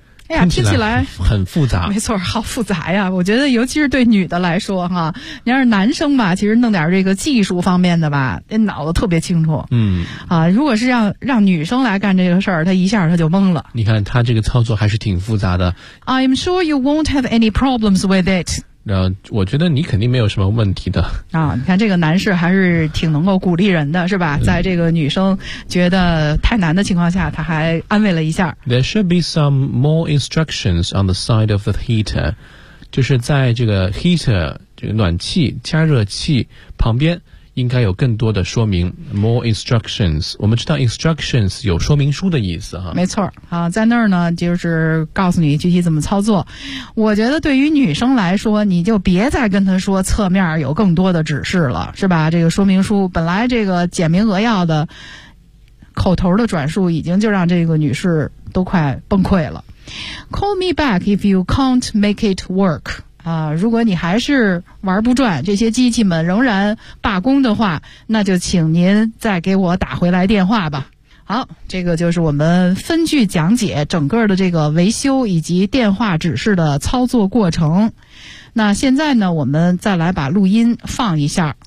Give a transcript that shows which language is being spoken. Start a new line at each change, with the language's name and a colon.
Chinese: 哎呀，听起来很复杂。没错，好复杂呀。我觉得尤其是对女的来说哈，你要是男生吧，其实弄点这个技术方面的吧，那脑子特别清楚。嗯。啊，如果是让女生来干这个事儿，她一下她就懵了。你看她这个操作还是挺复杂的。
English: I'm sure you won't have any problems with it.
Chinese: 我觉得你肯定没有什么问题的。啊，你看这个男士还是挺能够鼓励人的是吧，在这个女生觉得太难的情况下他还安慰了一下。
English: There should be some more instructions on the side of the heater.
Chinese: 就是在这个 heater, 这个暖气加热器旁边应该有更多的说明 ,
English: more instructions.
Chinese: 我们知道 instructions 有说明书的意思啊。没错啊，在那儿呢就是告诉你具体怎么操作。我觉得对于女生来说，你就别再跟她说侧面有更多的指示了，是吧，这个说明书本来这个简明扼要的口头的转述已经就让这个女士都快崩溃了。
English: Call me back if you can't make it work.
Chinese: 如果你还是玩不转，这些机器们仍然罢工的话，那就请您再给我打回来电话吧。好，这个就是我们分句讲解整个的这个维修以及电话指示的操作过程。那现在呢，我们再来把录音放一下。